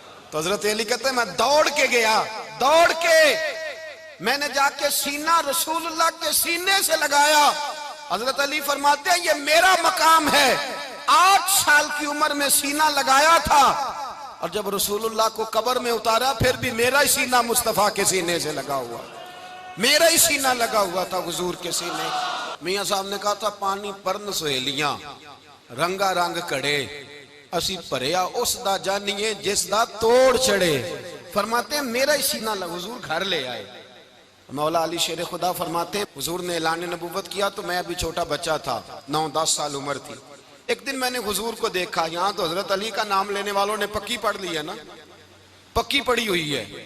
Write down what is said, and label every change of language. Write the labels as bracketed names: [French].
[Urdu] تو حضرت علی کہتے ہیں میں دوڑ کے گیا, میں نے جا کے سینہ رسول اللہ کے سینے سے لگایا. حضرت علی فرماتے ہیں یہ میرا مقام ہے, 8 سال کی عمر میں سینہ لگایا تھا اور جب رسول اللہ کو قبر میں اتارا پھر بھی میرا ہی سینہ مصطفیٰ کے سینے سے لگا ہوا, میرا ہی سینہ لگا ہوا تھا حضور کے سینے. [Punjabi] میاں صاحب نے کہا تھا پانی پرن سہیلیاں رنگا رنگ کڑے, اسی پریا اس دا جانیے جس دا توڑ چڑے. [Urdu] فرماتے ہیں میرا ہی سینہ لگا, حضور گھر لے آئے. مولا علی شیر خدا فرماتے ہیں حضور نے اعلان نبوت کیا تو میں ابھی چھوٹا بچہ تھا, 9-10 سال عمر تھی. ایک دن میں نے حضور کو دیکھا, یہاں تو حضرت علی کا نام لینے والوں نے پکی پڑھ لی ہے نا, پکی پڑھی ہوئی ہے.